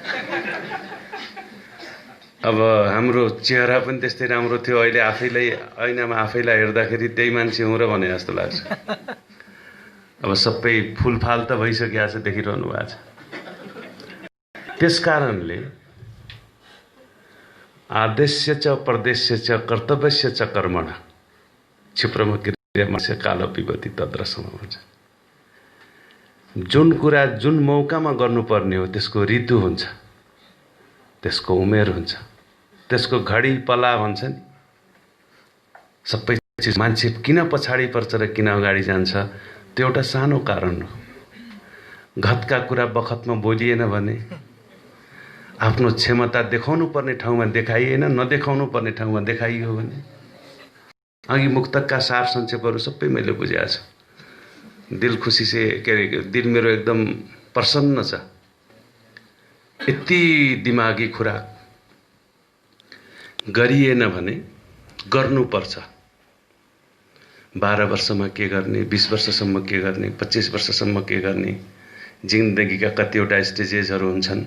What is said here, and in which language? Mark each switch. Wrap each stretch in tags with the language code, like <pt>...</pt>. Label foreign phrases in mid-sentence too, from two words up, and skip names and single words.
<ne>अब हाम्रो चेहरा पनि त्यस्तै राम्रो थियो। अहिले आफैलाई ऐनामा आफैलाई हेर्दाखेरि त्यही मान्छे हुँ र भने जस्तो लाग्छ। अब सबै फुलफाल त भइसकेको छ, देखिरहनु भएको छ।</ne> <sa>त्यसकारणले आदेश्य च प्रदेश्य च कर्तव्यस्य च कर्मण क्षिप्रम क्रियामस्य काल पिबति तद्रसम भन्छ।</sa> <ne>जुन कुरा जुन मौकामा गर्नुपर्ने हो त्यसको ऋतु हुन्छ, त्यसको उमेर हुन्छ, त्यसको घडी पला भन्छ नि। सबै चिज मान्छे किन पछाडि पर्छ र किन अगाडि जान्छ, त्यो एउटा सानो कारण हो। घतका कुरा बखतमा बोलिएन भने आफ्नो क्षमता देखाउनु पर्ने ठाउँमा देखाइएन, नदेखाउनु पर्ने ठाउँमा देखाइयो भने अघि मुक्तकका सार संक्षेपहरू सबै मैले बुझेको छु।</ne> <hi>दिल खुसी से</hi> <ne>के अरे दिल मेरो एकदम प्रसन्न छ। यति दिमागी खुराक गरिएन भने गर्नुपर्छ। 12 वर्षमा के गर्ने, 20 वर्षसम्म के गर्ने, 25 वर्षसम्म के गर्ने, जिन्दगीका कतिवटा स्टेजेसहरू हुन्छन्।</ne>